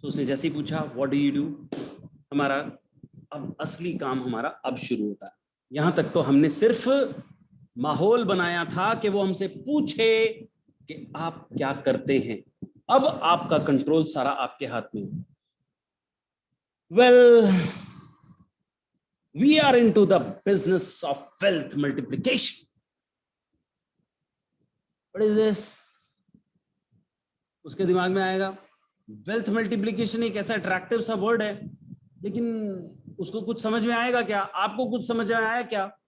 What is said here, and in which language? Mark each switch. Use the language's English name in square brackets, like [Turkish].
[Hindi] तो उसने जैसे ही पूछा व्हाट डू यू डू, हमारा अब असली काम हमारा अब शुरू होता है। यहां तक तो हमने सिर्फ माहौल बनाया था कि वो हमसे पूछे कि आप क्या करते हैं। अब आपका कंट्रोल सारा आपके हाथ में है। [English] Well, we are into the business of wealth multiplication. What is this? [Hindi] उसके दिमाग में आएगा वेल्थ मल्टीप्लिकेशन एक ऐसा अट्रैक्टिव सा वर्ड है, लेकिन उसको कुछ समझ में आएगा क्या? आपको कुछ समझ में आया क्या?